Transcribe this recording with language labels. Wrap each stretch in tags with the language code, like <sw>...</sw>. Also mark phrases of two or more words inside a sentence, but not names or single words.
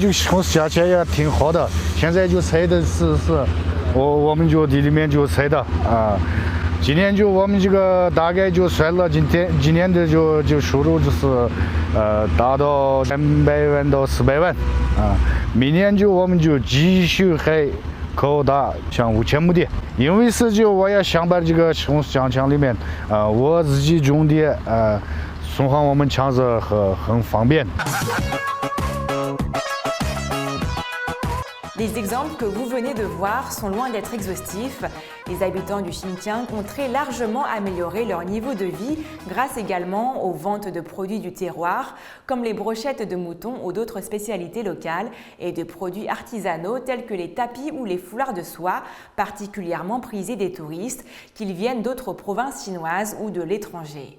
<zh>就红柿价钱也挺好的，现在就采的是我们就地里面就采的今年就我们这个大概就算了，今年的就收入就是达到300万到400万明年就我们就继续还扩大像5000亩地，因为是就我也想把这个红柿酱墙里面我自己种的送上我们厂子很方便。</zh> <fr>Les exemples que vous venez de voir sont loin d'être exhaustifs. Les habitants du Xinjiang ont très largement amélioré leur niveau de vie grâce également aux ventes de produits du terroir, comme les brochettes de mouton ou d'autres spécialités locales, et de produits artisanaux tels que les tapis ou les foulards de soie, particulièrement prisés des touristes, qu'ils viennent d'autres provinces chinoises ou de l'étranger.</fr>